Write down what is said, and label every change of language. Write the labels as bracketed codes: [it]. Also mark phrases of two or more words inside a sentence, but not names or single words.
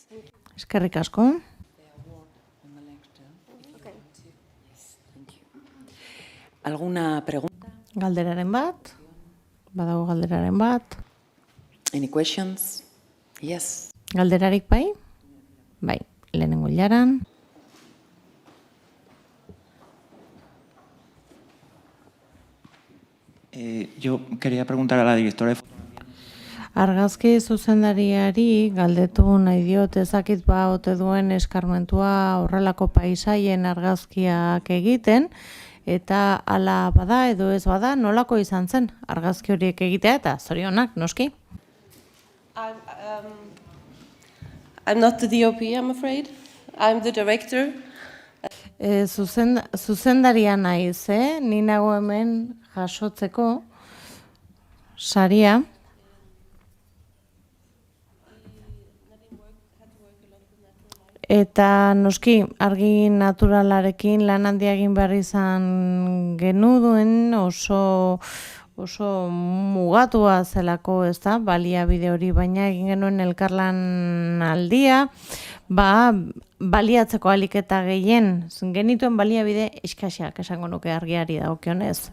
[eu] Eskerrik asko. [es] ¿Alguna pregunta? [eu] Galderaren bat? Badago galderaren bat? [en] Any questions? Yes. [eu] Galderarik bai? Bai, lehenengo ilaran. [es] Yo quería preguntar a la directora de [eu] Argazki zuzendariari galdetu nahi diot ezakit ba ote duen eskarmentua horrelako paisaien argazkiak egiten, eta hala bada edo ez bada nolako izan zen argazki horiek egitea eta zorionak, noski? [en] I'm not the DOP, I'm afraid. I'm the director. [eu] Zuzendaria naiz, ni nago hemen jasotzeko saria. Eta noski argi naturalarekin lan handia egin behar izan genuduen oso mugatua zelako, ez da, baliabide hori, baina egin genuen elkarlan aldia, baliatzeko ahalik eta gehien genituen baliabide eskaxak esango nuke argiari dagokionez.